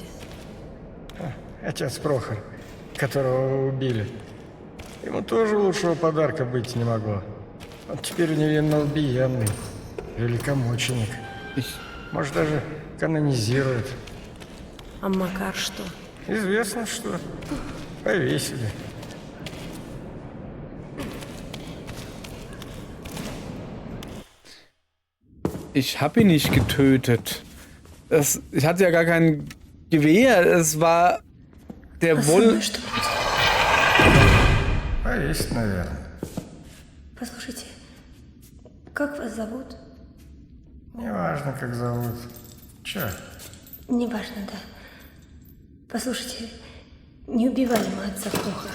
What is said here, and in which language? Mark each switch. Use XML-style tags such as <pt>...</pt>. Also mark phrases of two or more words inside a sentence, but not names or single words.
<ru>Отец Прохор, которого вы убили. Ему тоже лучшего подарка быть не могло. Он теперь невинно убиенный, великомученик. Может, даже канонизирует. А Макар что? Известно, что повесили.</ru> <de>Ich habe ihn nicht getötet. Ich hatte ja gar kein Gewehr. Es war der</de> <ru>А со</ru> <de>Woll...</de> <ru>мной что будет? Повесить, наверное. Послушайте, как вас зовут? Неважно, как зовут. Че? Неважно, да. Послушайте, не убивали мы отца Прохора.</ru>